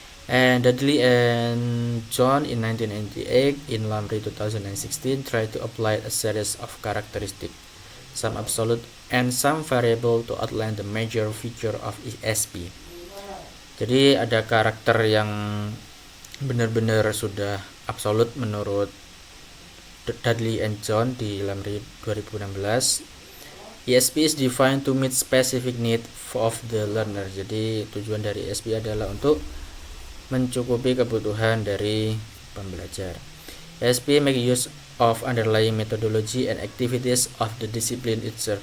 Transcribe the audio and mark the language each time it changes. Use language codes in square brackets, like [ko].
[en] And Dudley and John in 1998 in Lamry 2016 tried to apply a series of characteristics, some absolute and some variable, to outline the major feature of ESP. [id] Jadi ada karakter yang benar-benar sudah absolut menurut Dudley and John di Lamry 2016. [en] ESP is defined to meet specific need of the learner. [id] Jadi tujuan dari ESP adalah untuk mencukupi kebutuhan dari pembelajar. [en] ESP make use of underlying methodology and activities of the discipline itself.